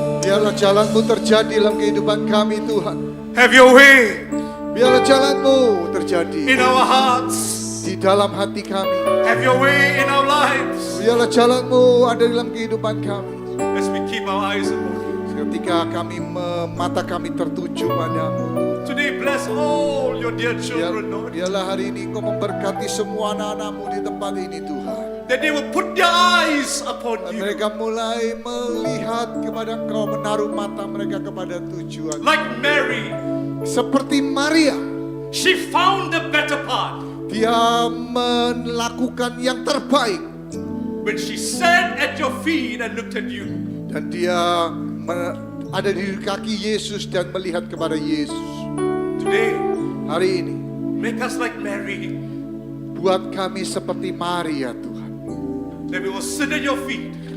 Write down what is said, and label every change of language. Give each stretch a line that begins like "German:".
Indonesian: Biarlah jalan-Mu terjadi dalam kehidupan kami Tuhan.
English: Have your way
Indonesian: Biarlah jalan-Mu terjadi
English: in our hearts.
Indonesian: di dalam hati kami.
English: Have your way in our lives.
Indonesian: Biarlah jalan-Mu ada dalam kehidupan kami.
English: As we keep our eyes upon you.
Indonesian: Ketika mata kami tertuju padamu.
English: Today, bless all your dear children, Lord.
Indonesian: Biarlah hari ini Kau memberkati semua anak-anak-Mu di tempat ini Tuhan.
English: That they will put their eyes upon
Indonesian: Dan
English: you.
Indonesian: mereka mulai melihat kepada Engkau, menaruh mata mereka kepada tujuan.
English: Like Mary,
Indonesian: Seperti Maria,
English: she found the better part
Indonesian: dia melakukan yang terbaik.
English: when she sat at your feet and looked at you.
Indonesian: Dan dia ada di kaki Yesus dan melihat kepada Yesus.
English: Today,
Indonesian: Hari ini,
English: make us like Mary,
Indonesian: buat kami seperti Maria Tuhan.
English: that we will sit at your feet